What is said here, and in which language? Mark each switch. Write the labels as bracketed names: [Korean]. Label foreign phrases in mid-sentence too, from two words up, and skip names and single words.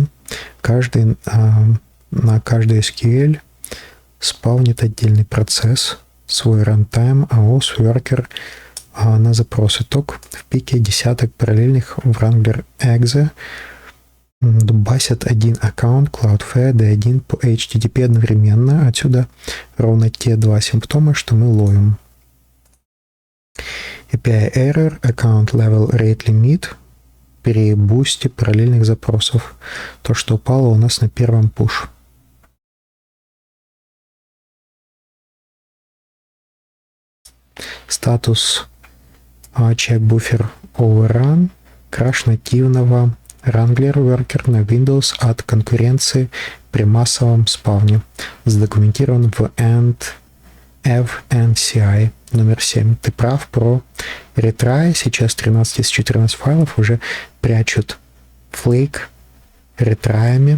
[Russian] Каждый, на каждый SQL спавнит отдельный процесс, свой runtime, AOS, worker на запрос. Итог в пике десяток параллельных в Wrangler Exe. Дубасят один аккаунт Cloudflare D1 по HTTP одновременно. Отсюда ровно те два симптома, что мы ловим. [English] API error, account level rate limit [Russian] при бусте параллельных запросов. То, что упало у нас на первом push. Статус [English] check buffer overrun, [Russian] краш нативного Wrangler Worker на Windows от конкуренции при массовом спавне. Задокументирован в FNCI номер 7. Ты прав про ретрай. Сейчас 13 из 14 файлов уже прячут флейк ретраями.